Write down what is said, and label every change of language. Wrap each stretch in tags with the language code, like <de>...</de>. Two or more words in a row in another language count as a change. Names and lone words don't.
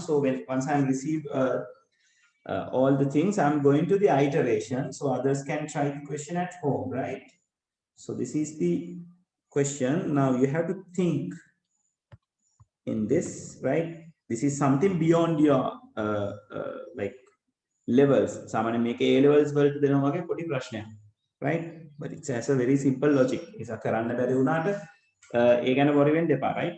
<en>So when once I receive all the things, I'm going to the iteration. So others can try the question at home, right? So this is the question. Now you have to think in this, right? This is something beyond your like levels.</en> <si>සාමාන්‍ය මේක A levels වලට දෙනවා වගේ පොඩි ප්‍රශ්නයක්.</si> <en>Right? But it's as a very simple logic.</en> <si>ඒක කරන්න බැරි වුණාට ඒ ගැන worry වෙන්න එපා, right?</si>